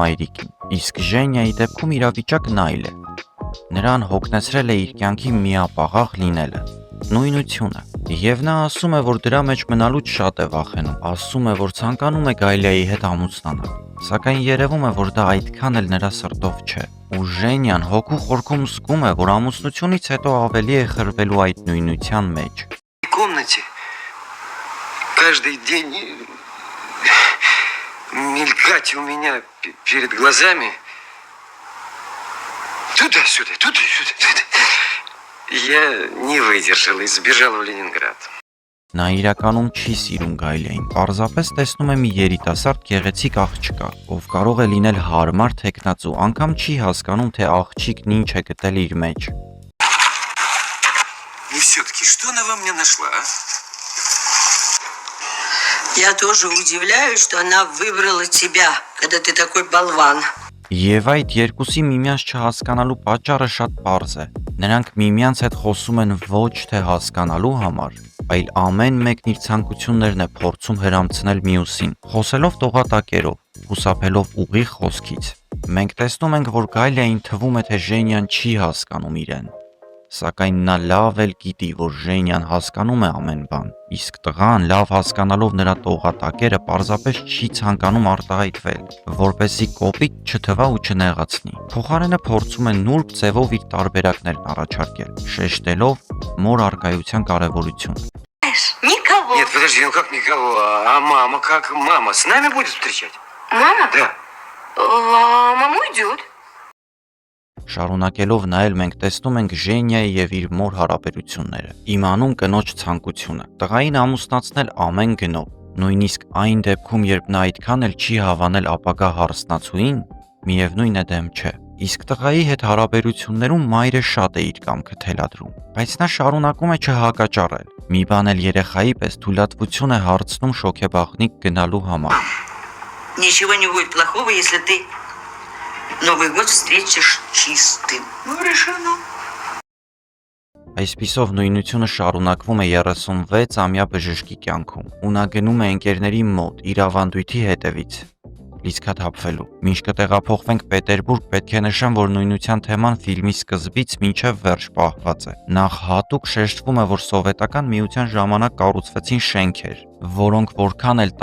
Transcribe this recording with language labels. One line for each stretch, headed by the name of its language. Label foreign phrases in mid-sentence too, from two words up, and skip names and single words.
Armenian: մայրիկին, իսկ Ժենիայի դեպքում իրավիճակն այլ է։ Նրան հոգնեցրել է իր կյանքի միապաղաղ լինելը, նույնությունը, եւ նա ասում է, որ դրա մեջ մնալուց շատ է վախենում, ասում է, որ ցանկանում է Գալիայի հետ ամուսնանալ, սակայն երևում է, որ դա այդքան էլ нրա սրտով չէ, ու Ժենիան հոգու խորքում զգում է, որ ամուսնությունից հետո ավելի է խրվելու այդ նույնության մեջ։
Russian: Комнате каждый день мелькать у меня перед глазами туда-сюда, туда-сюда. Я не выдержал и сбежал в Ленинград.
Armenian: Նա իրականում չի սիրում Գալիային, պարզապես տեսնում է մի երիտասարդ գեղեցիկ աղջկա, ով կարող է լինել հարմար թեկնածու, անգամ չի հասկանում, թե աղջիկն ինչ է գտել իր մեջ։
Russian: И все-таки, что она во мне нашла, а? Я тоже удивляюсь, что она выбрала тебя, когда ты такой болван.
Armenian: Եվ այդ երկուսի միմյանց չհասկանալու պատճառը շատ պարզ է։ Նրանք միմյանց հետ խոսում են ոչ թե հասկանալու համար, այլ ամեն մեկն իր ցանկություններն է փորձում հրամցնել մյուսին, խոսելով տողատակերով, խուսափելով ուղիղ խոսքից։ Մենք տեսնում ենք, որ Գալիային թվում է, թե Ժենիան չի հասկանում իրեն, սակայն նա լավ էլ գիտի, որ Ժենիան հասկանում է ամեն բան, իսկ տղան լավ հասկանալով նրա տողատակերը պարզապես չի ցանկանում արտահայտվել, որպեսզի կոպիտ չթվա ու չնեղացնի։ Փոխարենը փորձում է նուրբ ձևով իր տարբերակներն առաջարկել, շեշտելով մոր առկայության կարևորությունը։
Russian: Никого. Нет, подожди, ну как никого? А мама, как мама? С нами будет встречать? Мама? Да. Мама уйдет.
Armenian: Շարունակելով նայել մենք տեսնում ենք Ժենիայի եւ իր մոր հարաբերությունները, իմանում կնոջ ցանկությունը, տղային ամուսնացնել ամեն գնով, նույնիսկ այն դեպքում, երբ նա այդքան էլ չի հավանել ապագա հարսնացուին, միևնույն է դեմ չէ։ Իսկ տղայի հետ հարաբերություններում մայրը շատ է իր կամքը թելադրում, բայց նա շարունակում է չհակաճառել։ Մի բան էլ երեխայի պես թույլատվություն է հարցնում շոգեբաղնիկ գնալու համար։
Russian: Ничего не будет плохого, если ты Новый год встретишь чистым. Ну, решено.
Armenian: Այսպիսով նույնությունը շարունակվում է 36-ամյա բժշկի կյանքում, ու նա գնում է ընկերների մոտ իր ավանդույթի հետևից՝ լիցքաթափվելու։ Մինչ կտեղափոխվենք Պետերբուրգ, պետք է նշեմ, որ նույնության թեման ֆիլմի սկզբից մինչև վերջ պահված է։ Նախ հատուկ շեշտվում է, որ սովետական միության ժամանակ կառուցվեցին շենքեր, որոնք որքան էլ